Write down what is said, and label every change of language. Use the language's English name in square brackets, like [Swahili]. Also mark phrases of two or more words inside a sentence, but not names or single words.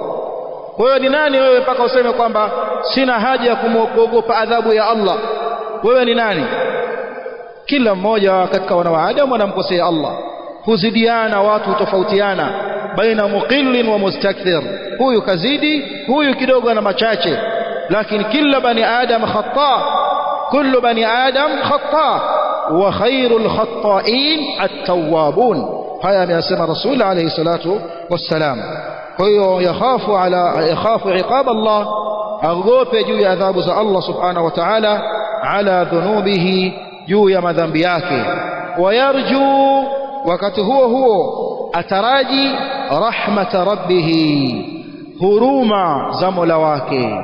[Swahili] Kwa hiyo ni nani wewe mpaka useme kwamba sina haja ya kuogopa adhabu ya Allah? Wewe ni nani? Kila mmoja katika wana wa Adam anamkosea Allah, huzidiana, watu hutofautiana baina [Arabic] مقل ومستكثر, [Swahili] huyu kazidi, huyu kidogo ana machache, lakini kila bani adam khata, [Arabic] كل بني آدم خطاء وخير الخطائين التوابون. [Swahili] haya ameyasema Rasul [Arabic] عليه الصلاة والسلام. [Swahili] kwa hiyo [Arabic] يخاف عقاب الله, [Swahili] agope juu ya adhabu za Allah [Arabic] سبحانه وتعالى على ذنوبه, [Swahili] juu ya madhambi yake. Wayarju, wakati huo huo ataraji [Arabic] رحمة ربه, [Swahili] huruma za Mola wake.